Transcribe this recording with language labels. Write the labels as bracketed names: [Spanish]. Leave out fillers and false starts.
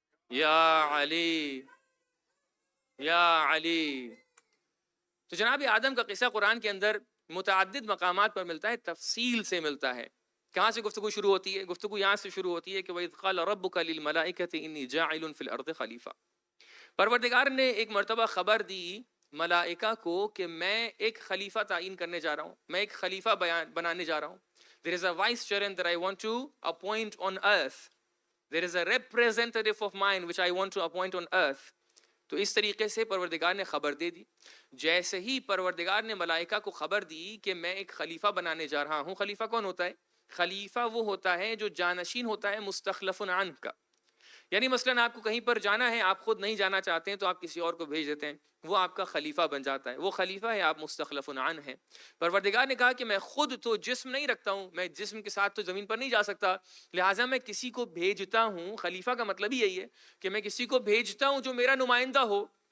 [Urdu] یا علی یا علی۔ تو جناب آدم کا قصہ قرآن کے اندر متعدد مقامات پر ملتا ہے، تفصیل سے ملتا ہے۔ کہاں سے گفتگو شروع ہوتی ہے؟ گفتگو یہاں سے شروع ہوتی ہے کہ [Arabic] وَإِذْ قَالَ رَبُّكَ لِلْمَلَائِكَةِ إِنِّي جَاعِلٌ فِي الْأَرْضِ خَلِيفَةً، [Urdu] پروردگار نے ایک مرتبہ خبر دی ملائکہ کو کہ میں ایک خلیفہ تعین کرنے جا رہا ہوں، میں ایک خلیفہ بنانے جا رہا ہوں۔ [English] There is a vicegerent that I want to appoint on earth. There is a representative of mine which I want to appoint on earth. [Urdu] تو اس طریقے سے پروردگار نے خبر دے دی۔ جیسے ہی پروردگار نے ملائکہ کو خبر دی کہ میں ایک خلیفہ بنانے جا رہا ہوں، خلیفہ کون ہوتا ہے؟ خلیفہ وہ ہوتا ہے جو جانشین ہوتا ہے مستخلف عنہ کا۔ یعنی مثلاً آپ کو کہیں پر جانا ہے، آپ خود نہیں جانا چاہتے ہیں تو آپ کسی اور کو بھیج دیتے ہیں، وہ آپ کا خلیفہ بن جاتا ہے، وہ خلیفہ ہے، آپ مستخلف عنہ ہیں۔ پروردگار نے کہا کہ میں خود تو جسم نہیں رکھتا ہوں، میں جسم کے ساتھ تو زمین پر نہیں جا سکتا، لہٰذا میں کسی کو بھیجتا ہوں۔ خلیفہ کا مطلب ہی یہی ہے کہ میں کسی کو بھیجتا ہوں جو میرا نمائندہ ہو،